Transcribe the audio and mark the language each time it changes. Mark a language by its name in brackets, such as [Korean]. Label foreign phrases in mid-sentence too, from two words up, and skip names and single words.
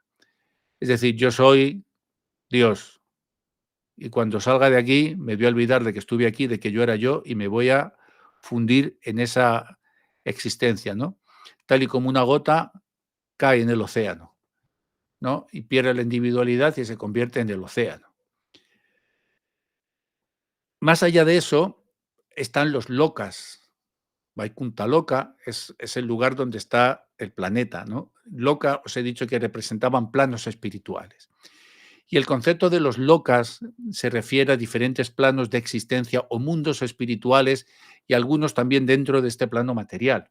[Spanish] Es decir, yo soy Dios y cuando salga de aquí me voy a olvidar de que estuve aquí, de que yo era yo y me voy a fundir en esa existencia, ¿no? Tal y como una gota cae en el océano, ¿no? Y pierde la individualidad y se convierte en el océano. Más allá de eso están los lokas. Vaikunta Loka es el lugar donde está el planeta, ¿no? Loka, os he dicho que representaban planos espirituales. Y el concepto de los lokas se refiere a diferentes planos de existencia o mundos espirituales y algunos también dentro de este plano material.